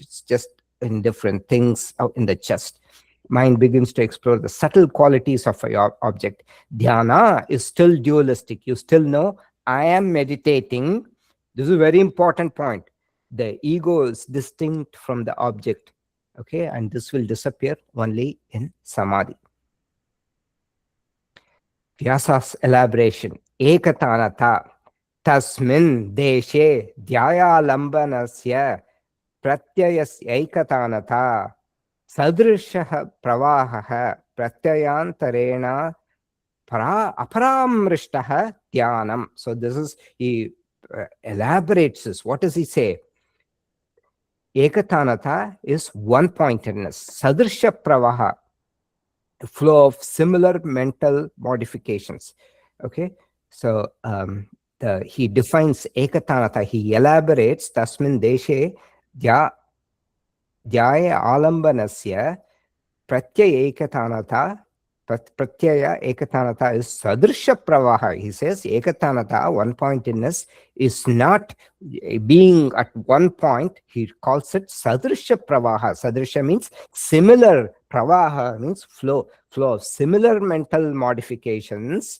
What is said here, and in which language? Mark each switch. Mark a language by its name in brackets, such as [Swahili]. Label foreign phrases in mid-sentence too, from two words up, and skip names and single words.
[English] It's just in different things out in the chest. Mind begins to explore the subtle qualities of your object. Dhyana is still dualistic. You still know, I am meditating. This is a very important point. The ego is distinct from the object. Okay, and this will disappear only in samadhi. Vyasa's elaboration. Ekatanata. [Sanskrit] tasmin deshe dhyayalambanasya pratyayasyaikatanata sadrishah pravaha pratyayantarena aparamrishtah dhyanam. [English] So this is, he elaborates this. What does he say? Ekatanata is one-pointedness. [Sanskrit] Sadrisha pravaha, [English] flow of similar mental modifications. Okay, so he defines ekatanata. He elaborates [Sanskrit] tasmin deshe dhya dhyaya alambanasya pratyaya ekatanata. Pratyaya ekatanata is sadrisha pravaha. [English] He says ekatanata, one-pointedness, is not being at one point. He calls it [Sanskrit] sadrisha pravaha. [English] Sadrisha means similar. Pravaha means flow of similar mental modifications.